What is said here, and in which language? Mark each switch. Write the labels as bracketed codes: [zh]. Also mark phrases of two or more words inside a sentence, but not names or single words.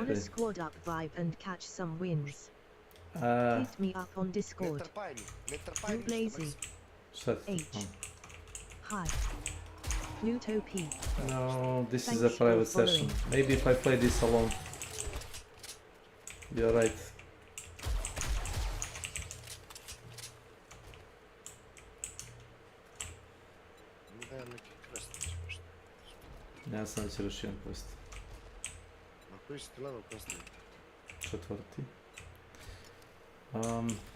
[en] Want a squad up vibe and catch some wins? Uh, Hit me up on Discord. You lazy. H. Hi. Pluto P. No, this Thanks is a private for session. following. Maybe if I play this alone. You're right. [sr] Ja sam već rešio jedan quest. Na koji si ti level postavio? 4.